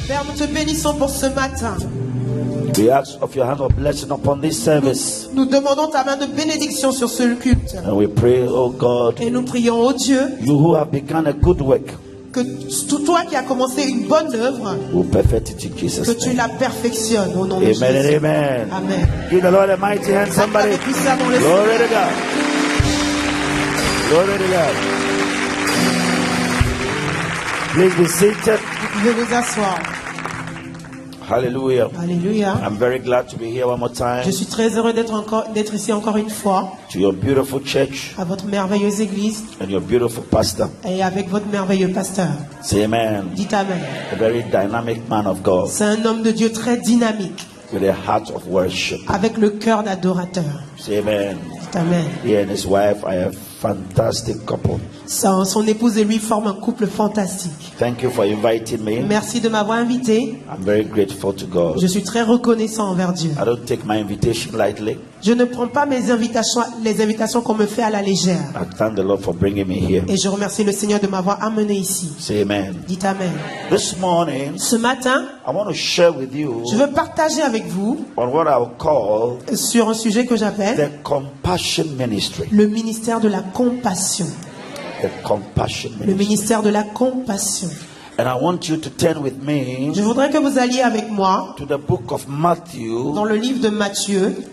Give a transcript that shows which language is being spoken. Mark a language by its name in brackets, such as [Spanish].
[French] Père, nous te bénissons pour ce matin. [English] We ask of your hand of blessing upon this service. [French] Nous demandons ta main de bénédiction sur ce culte. [English] And we pray, oh God, [French] et nous prions, oh Dieu, [English] you who have begun a good work, [French] que toi qui as commencé une bonne œuvre, que tu la perfectionnes au nom de Jésus. [English] Amen. [French] Amen. [English] Give the Lord a mighty hand, somebody. Glory to God. Glory to God. Please be seated. [French] Vous pouvez vous asseoir. [English] Hallelujah. [French] Alléluia. [English] I'm very glad to be here one more time. [French] Je suis très heureux d'être ici encore une fois. [English] To your beautiful church. [French] À votre merveilleuse église. [English] And your beautiful pastor. [French] Et avec votre merveilleux pasteur. [English] Say amen. [French] Dites amen. [English] A very dynamic man of God. [French] C'est un homme de Dieu très dynamique. [English] With a heart of worship. [French] Avec le cœur d'adorateur. [English] Say amen. [French] Dites amen. [English] He and his wife are a fantastic couple. [French] Son épouse et lui forment un couple fantastique. [English] Thank you for inviting me. [French] Merci de m'avoir invité. [English] I'm very grateful to God. [French] Je suis très reconnaissant envers Dieu. [English] I don't take my invitation lightly. [French] Je ne prends pas les invitations qu'on me fait à la légère. [English] I thank the Lord for bringing me here. [French] Et je remercie le Seigneur de m'avoir amené ici. [English] Say amen. [French] Dites amen. [English] This morning, [French] ce matin, [English] I want to share with you. [French] Je veux partager avec vous [English] on what I'll call [French] sur un sujet que j'appelle [English] the compassion ministry. [French] Le ministère de la compassion. [English] The compassion ministry. [French] Le ministère de la compassion. [English] And I want you to turn with me. [French] Je voudrais que vous alliez avec moi [English] to the book of Matthew. [French] Dans le livre de Matthieu.